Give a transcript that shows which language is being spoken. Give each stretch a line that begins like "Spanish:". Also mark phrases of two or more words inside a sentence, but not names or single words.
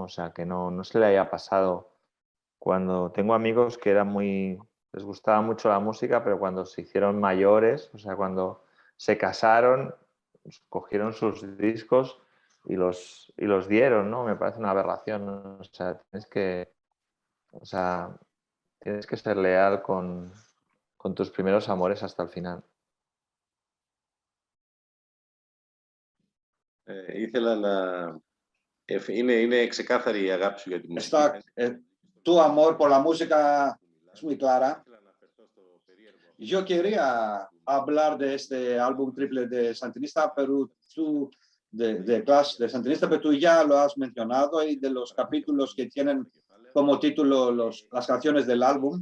Spanish: O sea, que no se le haya pasado. Cuando tengo amigos que les gustaba mucho la música, pero cuando se hicieron mayores, o sea, cuando se casaron, cogieron sus discos y los dieron, ¿no? Me parece una aberración, ¿no? O sea, tienes que ser leal con tus primeros amores hasta el final.
Greek: Ήθελα να... Είναι ξεκάθαρη η αγάπη σου για τη μουσική.
Spanish: Tu amor por la música es muy clara. Yo quería hablar de este álbum triple de Sandinista, pero tú, de Clash de Sandinista, pero tú ya lo has mencionado, y de los capítulos que tienen como título las canciones del álbum.